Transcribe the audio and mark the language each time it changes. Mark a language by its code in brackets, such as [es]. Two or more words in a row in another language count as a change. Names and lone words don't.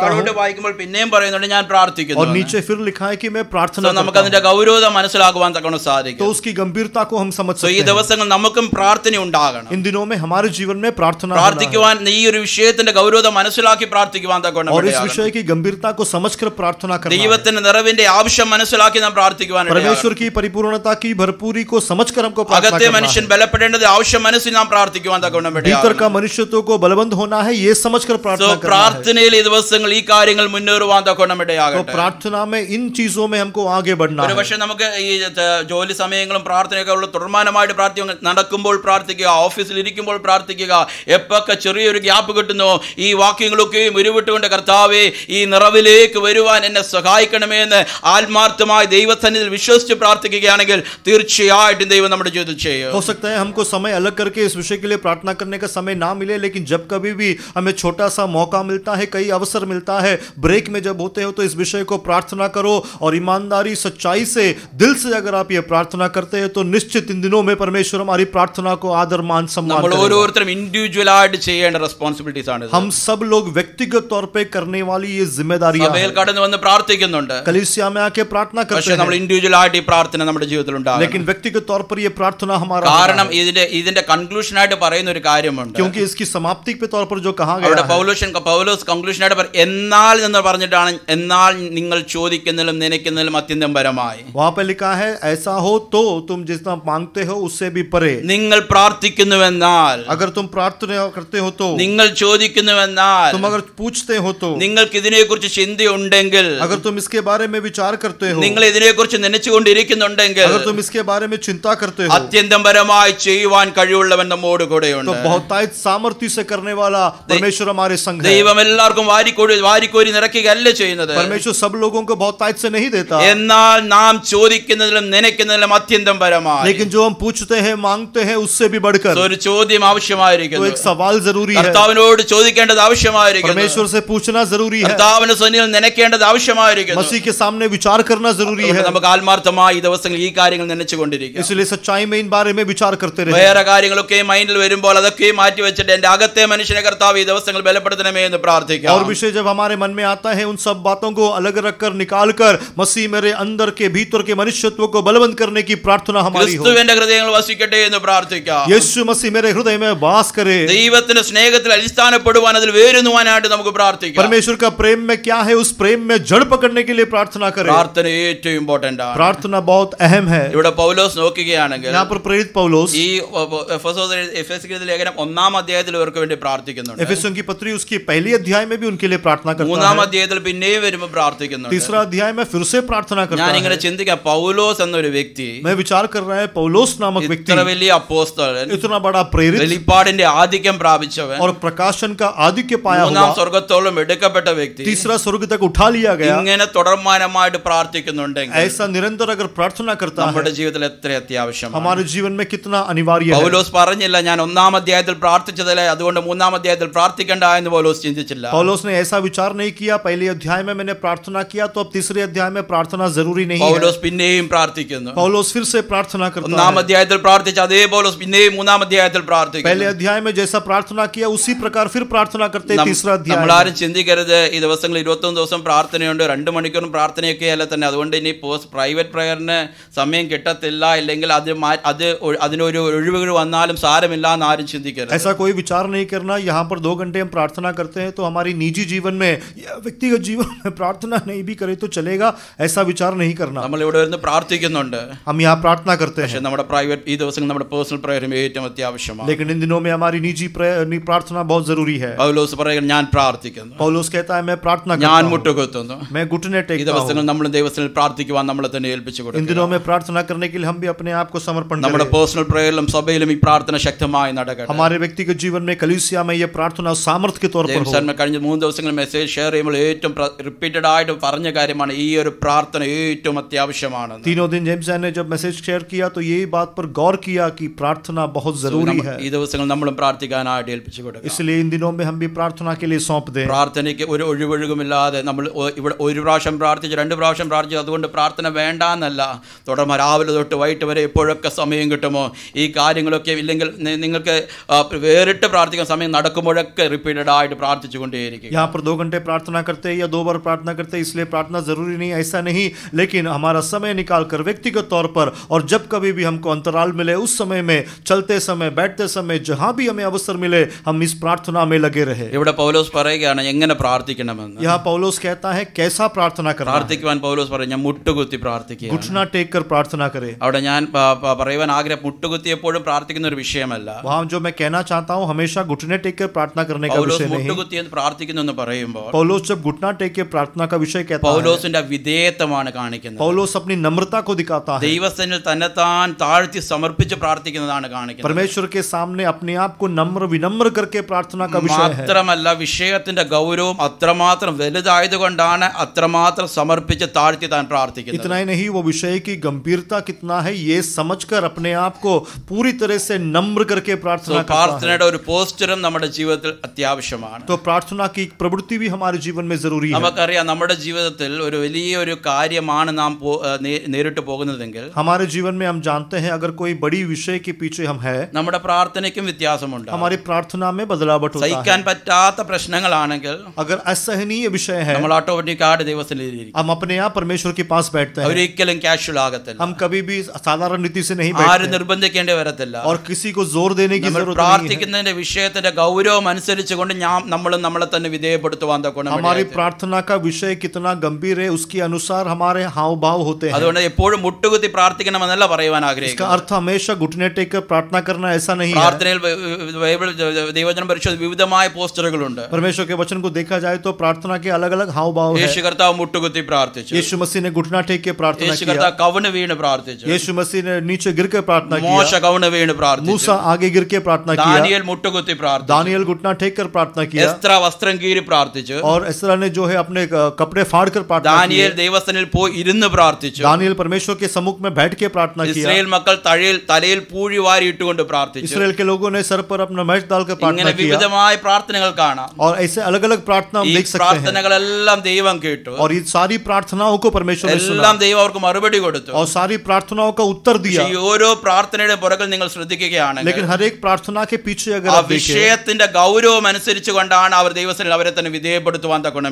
[ml] താഴോട്ട് [hi] हूँ, [ml] വായിക്കുമ്പോൾ പിന്നെയും പറയുന്നുണ്ട് ഞാൻ പ്രാർത്ഥിക്കുന്നു. [hi] और नीचे फिर लिखा है कि मैं प्रार्थना [ml] നമുക്ക് [hi] करता [ml] അതിന്റെ ഗൗരവത മനസ്സിലാക്കുവാൻ തക്കണം [hi] हूँ. [ml] സാധിക്കും. [hi] तो उसकी गंभीरता को हम समझ [ml] ഈ [hi] सकते हैं. [ml] ദിവസങ്ങൾ നമുക്കും പ്രാർത്ഥന ഉണ്ടാകണം. [hi] इन दिनों में हमारे जीवन में प्रार्थना होना है. [ml] പ്രാർത്ഥിക്കുവാൻ ഈ ഒരു വിഷയത്തിന്റെ ഗൗരവത മനസ്സിലാക്കി പ്രാർത്ഥിക്കുവാൻ തക്കണം. [hi] और इस विषय की गंभीरता को समझकर प्रार्थना करना है. [ml] ദൈവത്തിന്റെ നിറവിന്റെ ആവശ്യം മനസ്സിലാക്കി നാം പ്രാർത്ഥിക്കുവാൻ [hi] परमेश्वर की परिपूर्णता की भरपूरी को समझकर हमको प्रार्थना [ml] അകത്തെ [hi] करना [ml] മനുഷ്യൻ [hi] है. [ml] ബലപ്പെടേണ്ടത് ആവശ്യം മനസ്സിൽ നാം പ്രാർത്ഥിക്കുവാൻ തക്കണം. [hi] भीतर का मनुष्यत्व को बलवंत होना है, ये समझकर प्रार्थना करना है. [ml] പ്രാർത്ഥനയിൽ ഈ ദിവസങ്ങൾ ഈ കാര്യങ്ങൾ മുന്നേറുവാൻ തക്കണം. [hi] तो प्रार्थना में इन चीजों में हमको आगे बढ़ना [ml] ഒരു [hi] है. [ml] പക്ഷേ നമുക്ക് ഈ ജോലി സമയങ്ങളും പ്രാർത്ഥനയൊക്കെ ഉള്ള തുടർമാനമായിട്ട് പ്രാർത്ഥിക്കുക, നടക്കുമ്പോൾ പ്രാർത്ഥിക്കുക, ഓഫീസിൽ ഇരിക്കുമ്പോൾ പ്രാർത്ഥിക്കുക, എപ്പൊക്കെ ചെറിയൊരു ഗ്യാപ്പ് കിട്ടുന്നു ഈ വാക്യങ്ങളൊക്കെയും ഉരുവിട്ടുകൊണ്ട് കർത്താവേ ഈ നിറവിലേക്ക് വരുവാൻ എന്നെ സഹായിക്കണമേ എന്ന് ആത്മാർത്ഥമായി ദൈവസന്നിധിയിൽ വിശ്വസിച്ച് പ്രാർത്ഥിക്കുകയാണെങ്കിൽ തീർച്ചയായിട്ടും ദൈവം നമ്മുടെ ജീവിതത്തിൽ ചെയ്യും. [hi] हो सकता है हमको समय अलग करके इस विषय के लिए प्रार्थना करने का समय ना मिले, लेकिन जब कभी भी हमें छोटा सा मौका मिलता है, कई अवसर मिलता है, ब्रेक में जब होते हो तो इस विषय को प्रार्थना करो. और ईमानदारी सच्चाई से दिल से अगर आप ये प्रार्थना करते हैं तो निश्चित इन दिनों में परमेश्वर हमारी प्रार्थना को आदर मान सम्मान [ml] നമ്മൾ [hi] करेगा. [ml] ഓരോരുത്തരും ഇൻഡിവിജ്വൽ ആയിട്ട് ചെയ്യേണ്ട റെസ്പോൺസിബിലിറ്റീസ് ആണ്. [hi] हम सब लोग व्यक्तिगत तौर पे करने वाली ये जिम्मेदारियां [ml] സഭയിൽ [hi] हैं. [ml] കടന്നു വന്ന് പ്രാർത്ഥിക്കുന്നുണ്ട്, [hi] कलीसिया में आके प्रार्थना [ml] പക്ഷേ [hi] करते [ml] നമ്മൾ [hi] हैं, [ml] ഇൻഡിവിജ്വൽ ആയിട്ട് ഈ പ്രാർത്ഥന നമ്മുടെ ജീവിതത്തിൽ ഉണ്ടാകും. [hi] लेकिन व्यक्तिगत तौर पर ये प्रार्थना हमारा [ml] കാരണം [hi] होना है. [ml] ഇതിന്റെ കൺക്ലൂഷൻ ആയിട്ട് പറയുന്ന ഒരു കാര്യമുണ്ട്. [hi] क्योंकि इसकी समाप्ति के तौर पर जो कहा गया [ml] അവിടെ [hi] है, [ml] പൗലോസ് കൺക്ലൂഷൻ ആയിട്ട് എന്നാൽ എന്ന് പറഞ്ഞിട്ടാണ്, എന്നാൽ നിങ്ങൾ ചോദിക്കുന്നതിലും നനയ്ക്കുന്നതിലും അത്യന്തം പരമായി. [hi] वहां पे लिखा है ऐसा हो तो तुम जितना मांगते हो उससे भी परे. [ml] നിങ്ങൾ പ്രാർത്ഥിക്കുന്നുവെന്നാൽ, [hi] अगर तुम प्रार्थना करते हो तो, [ml] നിങ്ങൾ ചോദിക്കുന്നുവെന്നാൽ, [hi] तुम अगर पूछते हो तो, [ml] നിങ്ങൾക്ക് ഇതിനെക്കുറിച്ച് ചിന്തയുണ്ടെങ്കിൽ, [hi] अगर तुम इसके बारे में विचार करते हो, [ml] നിങ്ങൾ ഇതിനെക്കുറിച്ച് നനച്ചുകൊണ്ടിരിക്കുന്നുണ്ടെങ്കിൽ, [hi] अगर तुम इसके बारे में चिंता करते हो, [ml] അത്യന്തം പരമായി ചെയ്യുവാൻ കഴിവുള്ളവൻ നമ്മോട് കൂടെയുണ്ട്. [hi] तो बहुतायत सामर्थ्य से करने वाला परमेश्वर हमारे संग है. [ml] ദൈവം എല്ലാവർക്കും വാരിക്കോരി നിറയ്ക്കുകയല്ല ചെയ്യുന്നത്, [hi] परमेश्वर सब लोगों को बहुतायत से नहीं देता, [ml] എന്നാൽ നാം ചോദിക്കുന്നതിലും നനയ്ക്കുന്നതിലും അത്യന്തം പരമായി. [hi] लेकिन जो हम पूछते हैं मांगते हैं उससे भी बढ़कर. [ml] ഒരു ചോദ്യം [hi] तो [ml] ആവശ്യമായിരിക്കുന്നു, [hi] एक सवाल जरूरी है, [ml] കർത്താവിനോട് ചോദിക്കേണ്ടത് ആവശ്യമായിരിക്കുന്നു, [hi] परमेश्वर से पूछना जरूरी है, [ml] കർത്താവിന്റെ സന്നിധിയിൽ നനയ്ക്കേണ്ടത് ആവശ്യമായിരിക്കുന്നു. [hi] मसीह के सामने विचार करना जरूरी है. [ml] നമുക്ക് ആത്മാർത്ഥമായി ഈ ദിവസങ്ങളിൽ ഈ കാര്യങ്ങൾ നനച്ചുകൊണ്ടിരിക്കുക. [hi] इसलिए सच्चाई में इन बारे में विचार करते रहे. [ml] വേറെ കാര്യങ്ങളൊക്കെ മൈൻഡിൽ വരുമ്പോൾ അതൊക്കെ മാറ്റി വെച്ചിട്ട് എന്റെ അകത്തെ മനുഷ്യനെ കർത്താവ് ഈ ദിവസങ്ങൾ ബലപ്പെടുത്തണമേ എന്ന് പ്രാർത്ഥിക്കാം. [hi] और विषय जब हमारे मन में आता है उन सब बातों को अलग रखकर निकाल कर मसीह मेरे अंदर के भीतर के मनुष्यत्व को बलवंत करने की प्रार्थना हमारी हो. [ml] ക്രിസ്തുവിന്റെ ഹൃദയങ്ങൾ വസിക്കട്ടെ എന്ന് പ്രാർത്ഥിക്കാം. [hi] यीशु मसीह मेरे हृदय में वास करे। [ml] ദൈവത്തിന്റെ സ്നേഹത്തിൽ അടിസ്ഥാനപ്പെടുവാൻ അതിൽ വേരുന്നുവാനായിട്ട് നമുക്ക് പ്രാർത്ഥിക്കാം. [hi] परमेश्वर का प्रेम में क्या है, उस प्रेम में जड़ पकड़ने के लिए प्रार्थना करें। [ml] പ്രാർത്ഥന ഏറ്റവും ഇമ്പോർട്ടന്റ് ആണ്. [hi] प्रार्थना बहुत अहम है। [ml] ഇവിടെ പൗലോസ് നോക്കുകയാണെങ്കിൽ [hi] यहाँ पर प्रेरित पौलुस [ml] ഈ എഫെസ്യരുടെ ലേഖനം 1-ാം അധ്യായത്തിൽ ഇവർക്ക് വേണ്ടി പ്രാർത്ഥിക്കുന്നുണ്ട്. [hi] एफेसियों की पत्री उसकी पहली अध्याय में भी उनके लिए प्रार्थना करता [ml] 3-ാം [hi] है। [ml] അധ്യായത്തിൽ പിന്നെയും വരുമ്പോൾ പ്രാർത്ഥിക്കുന്നുണ്ട്. [hi] तीसरा अध्याय में फिर से प्रार्थना करता [ml] ഞാൻ [hi] है। [ml] ഇങ്ങനെ ചിന്തിക്കാം, പൗലോസ് എന്നൊരു വ്യക്തി [hi] मैं विचार कर रहा है, पौलुस नामक व्यक्ति [ml] ഇത്ര വലിയ അപ്പോസ്തലൻ, [hi] इतना बड़ा प्रेरित [ml] വെളിപ്പാടിന്റെ ആധിക്യം പ്രാപിച്ചവൻ, [hi] और प्रकाशन का आधिक्य पाया [ml] 3-ാം [hi] हुआ, [ml] സ്വർഗ്ഗത്തോളം എടുക്കപ്പെട്ട വ്യക്തി, [hi] तीसरा स्वर्ग तक उठा लिया गया, [ml] ഇങ്ങനെ തുടർമാനമായിട്ട് പ്രാർത്ഥിക്കുന്നുണ്ടെങ്കിൽ [hi] ऐसा निरंतर अगर प्रार्थना करता है, [ml] നമ്മുടെ ജീവിതത്തിൽ എത്ര അത്യാവശ്യമാണ്. [hi] हमारे जीवन में कितना अनिवार्य है। [ml] പൗലോസ് പറഞ്ഞില്ല ഞാൻ 1-ാം അധ്യായത്തിൽ പ്രാർത്ഥിച്ചതല്ലേ അതുകൊണ്ട് 3-ാം അധ്യായത്തിൽ പ്രാർത്ഥിക്കണ്ട എന്ന് പൗലോസ് ചിന്തിച്ചില്ല. [hi] पौलुस ने ऐसा विचार नहीं किया, पहले अध्याय में मैंने प्रार्थना किया तो अब तीसरे अध्याय में प्रार्थना जरूरी नहीं है। [ml] പൗലോസ് പിന്നെയും പ്രാർത്ഥിക്കുന്നു. [hi] पौलुस फिर से प्रार्थना करता [ml] 1-ാം [hi] है। [ml] അധ്യായത്തിൽ പ്രാർത്ഥിച്ച അതേ പൗലോസ് പിന്നെയും 3-ാം അധ്യായത്തിൽ [hi] पहले [ml] പ്രാർത്ഥിക്കുന്നു. [hi] अध्याय में जैसा प्रार्थना किया उसी प्रकार फिर प्रार्थना करते हैं तीसरा अध्याय में। [ml] നമ്മളാരും ചിന്തിക്കരുത് ഈ ദിവസങ്ങളിൽ 21 ദിവസം പ്രാർത്ഥനയുണ്ട്, 2 മണിക്കൂറും പ്രാർത്ഥനയൊക്കെ അല്ല തന്നെ, അതുകൊണ്ട് ഇനി [en] private prayer [ml] സമയം കിട്ടത്തില്ല, ഇല്ലെങ്കിൽ അതിനൊരു ഒഴിവുകൾ വന്നാലും സാരമില്ല എന്ന് ആരും ചിന്തിക്കരുത്. [hi] ऐसा कोई विचार नहीं करना, यहाँ पर 2 घंटे हम प्रार्थना करते हैं तो हमारी निजी जीवन में या व्यक्तिगत जीवन में प्रार्थना नहीं भी करे तो चलेगा, ऐसा विचार नहीं करना। [ml] നമ്മൾ ഇവിടെ വരുന്ന പ്രാർത്ഥിക്കുന്നുണ്ട്, [hi] हम यहाँ प्रार्थना करते [ml] പക്ഷെ [hi] हैं, [ml] നമ്മുടെ പ്രൈവറ്റ് ഈ ദിവസങ്ങൾ നമ്മുടെ [en] personal prayer [ml] ഏറ്റവും അത്യാവശ്യമാണ്. [hi] लेकिन इन दिनों में हमारी निजी प्रार्थना बहुत जरूरी है। [ml] പൗലോസ് പറയുന്നു ഞാൻ പ്രാർത്ഥിക്കുന്നു, [hi] पौलुस कहता है मैं प्रार्थना [ml] ഞാൻ [hi] करता हूँ, [ml] മുട്ടുകുത്തുന്നു. [hi] मैं घुटने [ml] ഈ [hi] टेकता [ml] ദിവസങ്ങൾ [hi] हूँ। [ml] നമ്മൾ ദൈവത്തിൽ പ്രാർത്ഥിക്കുവാൻ നമ്മളെ തന്നെ ഏൽപ്പിച്ചു [hi] इन [ml] കൊടുക്കുക. [hi] दिनों में प्रार्थना करने के लिए हम भी अपने आप को समर्पण [ml] നമ്മുടെ [hi] करें। [en] personal prayer [ml] സഭയിലും ഈ പ്രാർത്ഥന ശക്തമായി നടക്കട്ടെ. [hi] हमारे व्यक्तिगत जीवन में कलीसिया में ये प्रार्थना सामर्थ्य के तौर पर हो। [ml] ജെയിംസ് കഴിഞ്ഞ 3 ദിവസങ്ങളിൽ [en] message share [ml] ചെയ്യുമ്പോൾ ഏറ്റവും റിപ്പീറ്റഡ് ആയിട്ട് പറഞ്ഞ കാര്യമാണ് ഈ ഒരു പ്രാർത്ഥന ഏറ്റവും അത്യാവശ്യമാണ്. [hi] 3 दिन जेम्स ने जब [en] message share [hi] किया तो यही बात पर गौर किया कि प्रार्थना बहुत जरूरी है। [ml] ഈ ദിവസങ്ങൾ നമ്മളും പ്രാർത്ഥിക്കാനായിട്ട് ഏൽപ്പിച്ചു കൊടുക്കുക. [hi] इसलिए इन दिनों में हम भी प्रार्थना के लिए सौंप दें। [ml] പ്രാർത്ഥനയ്ക്ക് ഒരു ഒഴിവൊഴുകുമില്ലാതെ നമ്മൾ ഇവിടെ 1 പ്രാവശ്യം പ്രാർത്ഥിച്ചു, 2 പ്രാവശ്യം പ്രാർത്ഥിച്ചു, അതുകൊണ്ട് പ്രാർത്ഥന വേണ്ടാന്നല്ല. തുടർന്ന് രാവിലെ തൊട്ട് വൈകിട്ട് വരെ എപ്പോഴൊക്കെ സമയം കിട്ടുമോ ഈ കാര്യങ്ങളൊക്കെ, ഇല്ലെങ്കിൽ നിങ്ങൾക്ക് വേറിട്ട് പ്രാർത്ഥിക്കാൻ സമയം നടക്കുമ്പോഴൊക്കെ റിപ്പീറ്റഡ് ആയിട്ട് പ്രാർത്ഥിച്ചുകൊണ്ടേയിരിക്കും. [hi] यहाँ पर 2 घंटे प्रार्थना करते या 2 बार प्रार्थना करते, इसलिए प्रार्थना जरूरी नहीं, ऐसा नहीं, लेकिन हमारा समय निकाल कर व्यक्तिगत तौर पर और जब कभी भी हमको अंतराल मिले उस समय में, चलते समय, बैठते समय, जहां भी हमें अवसर मिले हम इस प्रार्थना में लगे रहे। [ml] ഇവിടെ പൗലോസ് പറയുകയാണ് എങ്ങനെ പ്രാർത്ഥിക്കണമെന്ന്. [hi] यहाँ पौलुस कहता है कैसा प्रार्थना करना है। [ml] പ്രാർത്ഥിക്കുവാൻ പൗലോസ് പറയും ഞാൻ മുട്ടുകുത്തി പ്രാർത്ഥിക്കുക. [hi] घुटना टेक कर प्रार्थना करे। [ml] അവിടെ ഞാൻ പറയുവാൻ ആഗ്രഹം മുട്ടുകുത്തി എപ്പോഴും പ്രാർത്ഥിക്കുന്ന ഒരു വിഷയമല്ല. [hi] वहां जो मैं कहना चाहता हूं हमेशा घुटने टेक कर प्रार्थना करने का [ml] പൗലോസ് [hi] विषय नहीं। [ml] മുട്ടുകുത്തി എന്ന് പ്രാർത്ഥിക്കുന്നു എന്ന് പറയുമ്പോൾ [hi] पौलुस जब घुटना टेक के प्रार्थना का विषय कहता है, [ml] പൗലോസിന്റെ വിധേയത്വമാണ് കാണിക്കുന്നത്. [hi] पौलुस अपनी नम्रता को दिखाता है, [ml] ദൈവസന്നിധിയിൽ തന്നെത്താൻ താഴ്ത്തി സമർപ്പിച്ച് പ്രാർത്ഥിക്കുന്നതാണ് കാണിക്കുന്നത്. [hi] परमेश्वर के सामने अपने आप को नम्र विनम्र करके प्रार्थना का विषय है। [ml] മാത്രമല്ല വിഷയത്തിന്റെ ഗൗരവം അത്രമാത്രം വലുതായതുകൊണ്ടാണ് അത്രമാത്രം സമർപ്പിച്ച് താഴ്ത്തി താൻ പ്രാർത്ഥിക്കുന്നത്. [hi] इतना ही नहीं, वो विषय की गंभीरता कितना है ये समझकर अपने आप को पूरी तरह से नम्र करके प्रार्थना करता है। [ml] പ്രാർത്ഥനയുടെ ഒരു പോസ്ചറും നമ്മുടെ ജീവിതത്തിൽ അത്യാവശ്യമാണ്. [hi] तो प्रार्थना की प्रवृत्ति भी हमारे जीवन में जरूरी है। [ml] നമുക്കറിയാം നമ്മുടെ ജീവിതത്തിൽ ഒരു വലിയൊരു കാര്യമാണ് നാം നേരിട്ട് പോകുന്നതെങ്കിൽ, [hi] हमारे जीवन में हम जानते हैं अगर कोई बड़ी विषय के पीछे हम है, [ml] നമ്മുടെ പ്രാർത്ഥനയ്ക്കും വ്യത്യാസമുണ്ട്. [hi] हमारी प्रार्थना में बदलावट होता है। [ml] സഹിക്കാൻ പറ്റാത്ത പ്രശ്നങ്ങളാണെങ്കിൽ [hi] अगर असहनीय विषय है, [ml] നമ്മൾ ഓട്ടോമാറ്റിക്കായിട്ട് ദൈവസന്നിധിയിൽ [hi] हम अपने आप परमेश्वर के पास बैठते हैं, [ml] ഒരിക്കലും കാഷ്വൽ ആകത്തില്ല. [hi] हम कभी भी साधारण रीति से नहीं [ml] ആരും [hi] बैठते [ml] നിർബന്ധിക്കേണ്ടി വരത്തില്ല. [hi] और किसी को जोर देने की [ml] നമ്മൾ [hi] जरूरत नहीं है। [ml] പ്രാർത്ഥിക്കുന്നതിന്റെ വിഷയത്തിന്റെ ഗൗരവം അനുസരിച്ചുകൊണ്ട് നമ്മളും നമ്മളെ തന്നെ വിധേയപ്പെടുത്തുവാൻ തക്കോണം. [hi] हमारी प्रार्थना का विषय कितना गंभीर है उसके अनुसार हमारे हाव भाव होते हैं। [ml] അതുകൊണ്ട് എപ്പോഴും മുട്ടുകുത്തി പ്രാർത്ഥിക്കണമെന്നല്ല പറയുവാൻ [hi] इसका [ml] ആഗ്രഹിക്കുന്നു. [hi] अर्थ हमेशा घुटने टेक कर प्रार्थना करना ऐसा नहीं है। [ml] പ്രാർത്ഥനയിൽ ബൈബിൾ ദൈവവചനം പരിശോധിച്ച് വിവിധമായ പോസ്റ്ററുകളുണ്ട്. [hi] परमेश्वर के वचन को देखा जाए तो प्रार्थना के अलग अलग हाव भाव है। [ml] യേശു കർത്താവ് മുട്ടുകുത്തി പ്രാർത്ഥിച്ചു. [hi] यीशु मसीह ने घुटना टेक के प्रार्थना [ml] യേശു [hi] किया। [ml] കർത്താവ് കവിണ് വീണ് പ്രാർത്ഥിച്ചു. [hi] यीशु मसीह ने नीचे गिर के प्रार्थना [ml] മോശ [hi] किया। [ml] കവിണ് വീണ് പ്രാർത്ഥിച്ചു. [hi] मूसा आगे गिर के प्रार्थना किया। [ml] ദാനിയേൽ മുട്ടുകുത്തി പ്രാർത്ഥിച്ചു. [hi] दानियल घुटना टेक कर प्रार्थना किया। [ml] എസ്ത്ര വസ്ത്രം കീറി പ്രാർത്ഥിച്ചു. [hi] और एस्रा ने जो है अपने कपड़े फाड़ कर प्रार्थना की। [ml] ദാനിയേൽ ദൈവസന്നിധിയിൽ പോയി ഇരുന്ന് പ്രാർത്ഥിച്ചു. [hi] दानियल परमेश्वर के सम्मुख में बैठ के प्रार्थना किया। [ml] ഇസ്രായേൽ മക്കൾ തലയിൽ പൂഴി വാരി ഇട്ടുകൊണ്ട് പ്രാർത്ഥിച്ചു. [hi] इस्राएल के लोगों ने सर पर अपना मैच डालकर प्रार्थना [ml] ഇങ്ങനെ [hi] किया। [ml] വിവിധമായ പ്രാർത്ഥനകൾ കാണാം. [hi] और ऐसे अलग अलग प्रार्थना हम [ml] ഈ [hi] देख सकते हैं। [ml] പ്രാർത്ഥനകളെല്ലാം ദൈവം കേട്ടു. [hi] और ये सारी प्रार्थनाओं को परमेश्वर ने सुना [ml] എല്ലാം ദൈവം അവർക്ക് മറുപടി കൊടുത്തു. [hi] और सारी प्रार्थनाओं का उत्तर दिया। [ml] ഈ ഓരോ പ്രാർത്ഥനയുടെ പുറകിൽ നിങ്ങൾ ശ്രദ്ധിക്കുകയാണെങ്കിൽ [hi] लेकिन हर एक प्रार्थना के पीछे अगर [ml] ആ [hi] आप देखें, [ml] വിഷയത്തിന്റെ ഗൗരവം അനുസരിച്ചുകൊണ്ടാണ് അവർ ദൈവത്തിൽ അവരെ തന്നെ വിധേയപ്പെടുത്തുവാൻ തക്കോണം